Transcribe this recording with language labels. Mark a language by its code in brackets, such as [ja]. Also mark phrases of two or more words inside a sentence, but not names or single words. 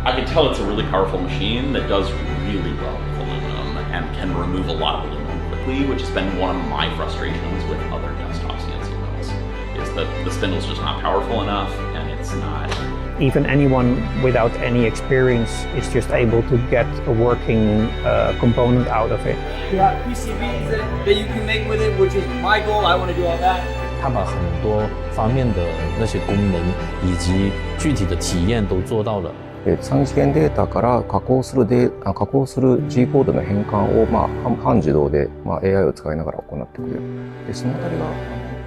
[en] tell it's a really powerful machine that does really well with aluminum and can remove a lot of aluminum quickly, which has been one of my frustrations with other desktop CNC mills, is that the spindle's just not powerful enough and it's not... Even anyone without any experience is just able to get a working component out of it. You have PCBs that you can make with it, which is my goal. I want to do all that. [zh] 它把很多方面的那些功能以及具体的体验都做到了。 [ja] 3次元データから加工する G コードの変換を、半自動で、AI を使いながら行ってくれる。でそのあたりが